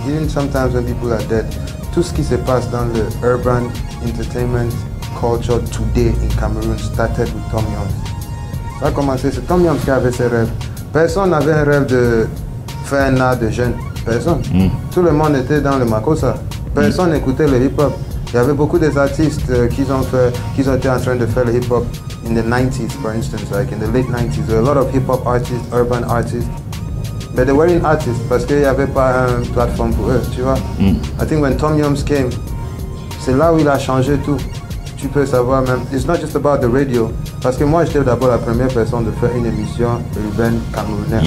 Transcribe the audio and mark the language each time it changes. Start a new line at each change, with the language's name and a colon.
English: Even sometimes when people are dead,
French: tout ce qui se passe dans le
English: urban entertainment culture today in Cameroon started with Tom Yoms.
French: Ça a commencé, c'est Tom Yoms qui avait ses rêves. Personne n'avait un rêve de faire un art de jeune. Personne. Tout le monde était dans le Makossa. Personne n'écoutait le hip-hop. Il y avait beaucoup des artistes qui ont été en train de faire le hip-hop
English: in the 90s, for instance, like in the late 90s. There were a lot of hip-hop artists, urban artists. But they weren't artists
French: parce qu'il n'y avait pas une plateforme pour eux, tu vois.
English: I think when Tom Yoms came,
French: c'est là où il a changé tout. Tu peux savoir même,
English: it's not just about the radio.
French: Parce que moi, j'étais d'abord la première personne de faire une émission urbaine camerounaise.